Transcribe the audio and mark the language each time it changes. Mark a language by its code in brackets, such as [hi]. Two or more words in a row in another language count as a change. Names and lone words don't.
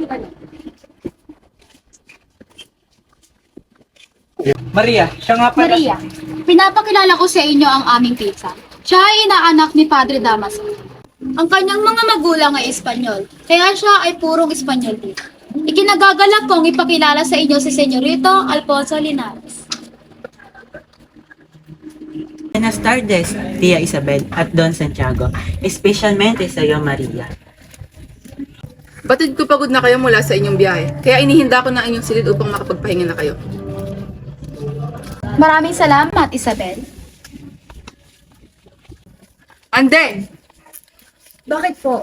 [tl] Maria, siya nga pala. Maria, pinapakilala ko sa inyo ang aming pinsan. Siya ay inaanak ni Padre Damaso. Ang kanyang mga magulang ay Espanyol, kaya siya ay purong Espanyol din. Ikinagagalak kong ipakilala sa inyo si Senyorito Alfonso Linares. [es] Buenas tardes, Tia Isabel at Don Santiago. [tl] Especialmente sa iyo, Maria. Batid ko pagod na kayo mula sa inyong biyahe, kaya inihinda ko na inyong silid upang makapagpahinga na kayo. Maraming salamat, Isabel. Andeng! Bakit po?